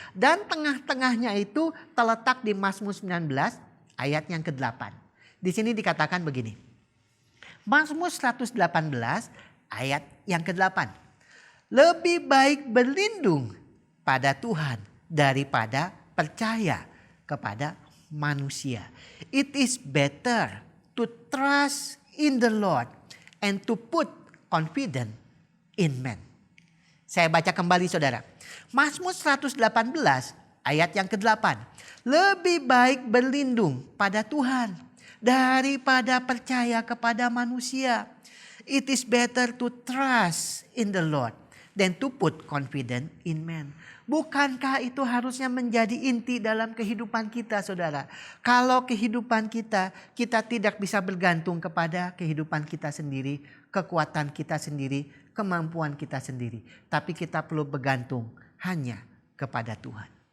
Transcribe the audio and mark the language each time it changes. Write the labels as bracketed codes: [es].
[id] Dan tengah-tengahnya itu terletak di Mazmur 19 ayat yang ke-8. Di sini dikatakan begini. Mazmur 118 ayat yang ke-8. Lebih baik berlindung pada Tuhan daripada percaya kepada manusia. [en] It is better to trust in the Lord and to put confidence in man. [id] Saya baca kembali saudara. Mazmur 118 ayat yang ke-8. Lebih baik berlindung pada Tuhan daripada percaya kepada manusia. [en] It is better to trust in the Lord than to put confidence in man. [id] Bukankah itu harusnya menjadi inti dalam kehidupan kita saudara? Kalau kehidupan kita tidak bisa bergantung kepada kehidupan kita sendiri, kekuatan kita sendiri, kemampuan kita sendiri. Tapi kita perlu bergantung hanya kepada Tuhan.